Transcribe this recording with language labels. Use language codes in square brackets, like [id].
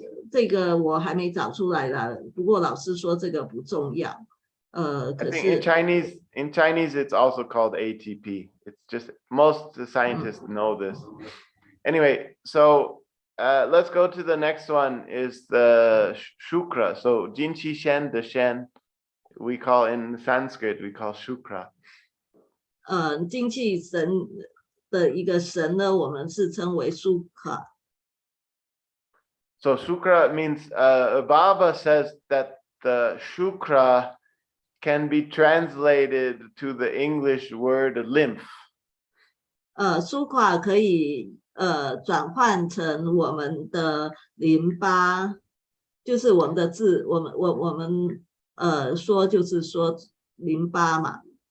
[zh] 这个我还没找出来啦，不过老师说这个不重要。 [en] I think in Chinese it's also called ATP. It's just most scientists know this. Anyway, so let's go to the next one is the Shukra. So Jin Qi Shen, the Shen, we call in Sanskrit, we call Shukra. [zh] 精气神的一个神呢，我们是称为 Shukra。 [en] So Shukra means, Baba says that the Shukra can be translated to the English word lymph. [zh] Shukra 可以转换成我们的淋巴，就是我们的字，我们说就是说淋巴嘛。